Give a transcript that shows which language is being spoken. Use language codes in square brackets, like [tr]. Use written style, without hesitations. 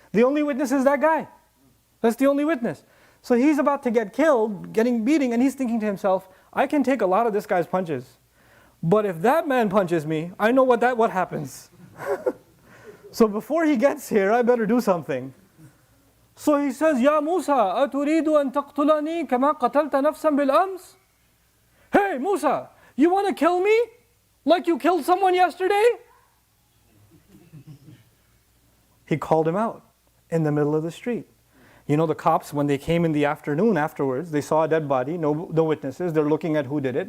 [en] The only witness is that guy. That's the only witness. So he's about to get killed, getting beating, and he's thinking to himself, I can take a lot of this guy's punches. But if that man punches me, I know what happens. So before he gets here, I better do something. So he says, [ar] Ya Musa, أتريد أن تقتلني كما قتلت نفسا بالأمس? [en] Hey Musa, you want to kill me like you killed someone yesterday? He called him out in the middle of the street. You know, the cops, when they came in the afternoon afterwards, they saw a dead body, no witnesses. They're looking at who did it.